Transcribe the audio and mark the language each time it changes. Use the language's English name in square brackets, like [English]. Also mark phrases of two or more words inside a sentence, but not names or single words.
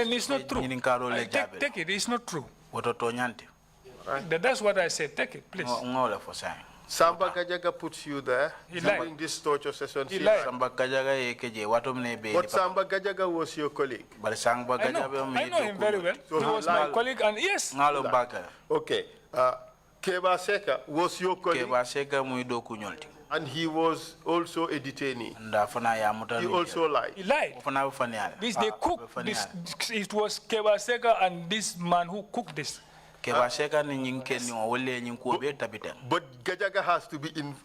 [English] Then it's not true. Take it. It's not true. That's what I said. Take it, please. Samba Gajaga puts you there during this torture session. He lied. But Samba Gajaga was your colleague. I know him very well. So he was my colleague, and yes. Okay. Keba Seka was your colleague. And he was also a detainee. He also lied. He lied. They cooked this. It was Keba Seka and this man who cooked this. But Gajaga has to be in